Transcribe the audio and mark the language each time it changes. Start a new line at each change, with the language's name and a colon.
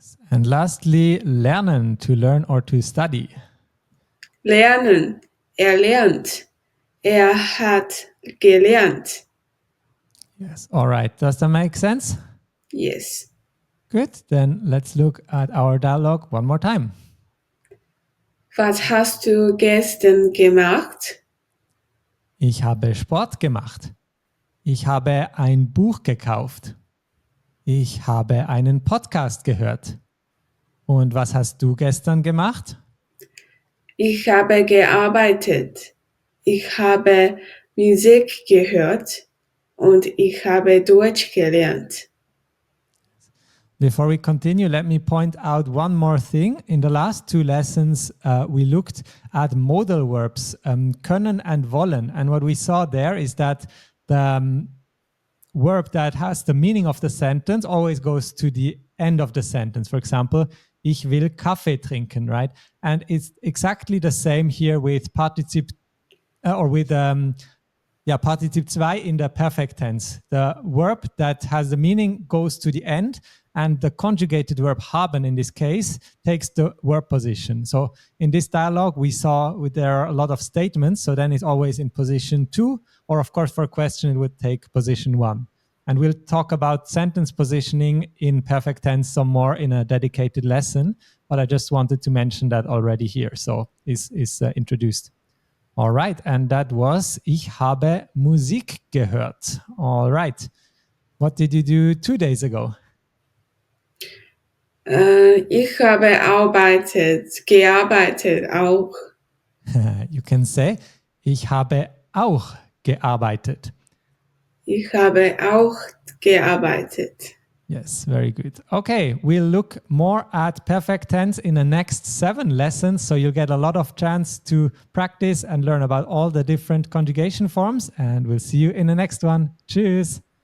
English: And lastly, lernen, to learn or to study.
German: Lernen. Er lernt. Er hat gelernt.
English: Yes. All right. Does that make sense? Yes. Good. Then let's look at our dialogue one more time.
German: Was hast du gestern gemacht? Ich habe Sport gemacht. Ich habe ein Buch gekauft. Ich habe einen Podcast gehört. Und was hast du gestern gemacht? Ich habe gearbeitet. Ich habe Musik gehört und ich habe Deutsch gelernt.
English: Before we continue, let me point out one more thing. In the last two lessons, we looked at modal verbs, können and wollen. And what we saw there is that the verb that has the meaning of the sentence always goes to the end of the sentence. For example,
German: ich will Kaffee trinken,
English: right? And it's exactly the same here with partizip or with partizip 2 in the perfect tense. The verb that has the meaning goes to the end, and the conjugated verb haben in this case takes the verb position. So in this dialogue, we saw there are a lot of statements, so then it's always in position 2, or of course for a question, it would take position 1. And we'll talk about sentence positioning in perfect tense some more in a dedicated lesson, but I just wanted to mention that already here, so is introduced. All right, and that was
German: Ich habe Musik gehört.
English: All right. What did you do 2 days ago?
German: Ich habe gearbeitet auch.
English: You can say,
German: ich habe auch gearbeitet. Ich habe auch gearbeitet.
English: Yes, very good. Okay, we'll look more at perfect tense in the next 7 lessons, so you'll get a lot of chance to practice and learn about all the different conjugation forms, and we'll see you in the next one. Tschüss.